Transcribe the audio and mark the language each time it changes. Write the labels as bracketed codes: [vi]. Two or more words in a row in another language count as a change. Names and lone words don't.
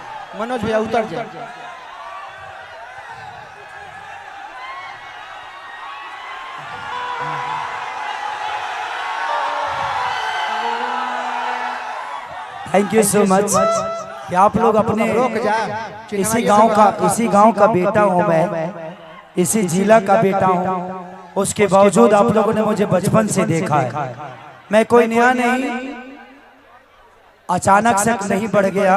[hi] मनोज भैया उतर जाए। [en] Thank you so much [hi] कि आप लोग अपने इसी गांव का बेटा हूं मैं, इसी जिला का बेटा हूं, उसके बावजूद आप लोगों ने मुझे बचपन से देखा है। मैं कोई नया नहीं, अचानक से नहीं बढ़ गया।